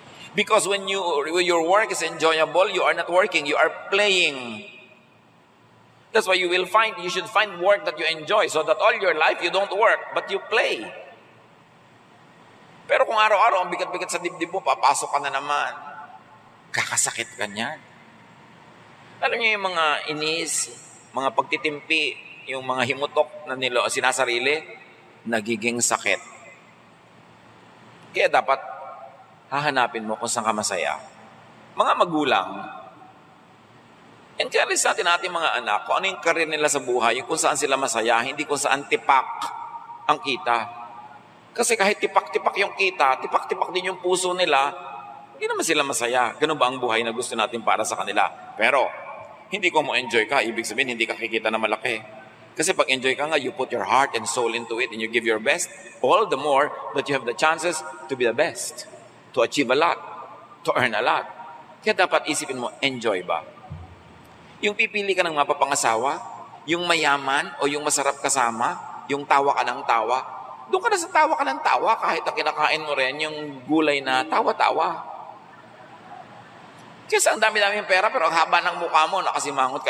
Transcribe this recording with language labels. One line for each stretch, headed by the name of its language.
English: Because when your work is enjoyable, you are not working, you are playing. That's why you should find work that you enjoy, so that all your life you don't work, but you play.
Filipino: Pero kung araw-araw ang bigat-bigat sa dibdib mo, papasok ka na naman. Kakasakit ka niyan. Alam niyo yung mga inis, mga pagtitimpi, yung mga himutok na sinasarili, nagiging sakit. Kaya dapat hahanapin mo kung saan ka masaya. Mga magulang, encourage natin ating mga anak kung ano yung career nila sa buhay, kung saan sila masaya, hindi kung saan tipak ang kita. Kasi kahit tipak-tipak yung kita, tipak-tipak din yung puso nila, hindi naman sila masaya. Ganun ba ang buhay na gusto natin para sa kanila? Pero, hindi ko mo enjoy ka, ibig sabihin hindi ka kikita na malaki. Kasi pag enjoy ka nga,
English: you put your heart and soul into it and you give your best, all the more that you have the chances to be the best, to achieve a lot, to earn a lot.
Filipino: Kaya dapat isipin mo, enjoy ba? Yung pipili ka ng mapapangasawa, yung mayaman o yung masarap kasama, yung tawa ka ng tawa, doon ka na sa tawa ka ng tawa kahit ang kinakain mo rin yung gulay na tawa-tawa. Kasi ang dami-dami yung pera pero ang haba ng mukha mo, nakasimangot ka.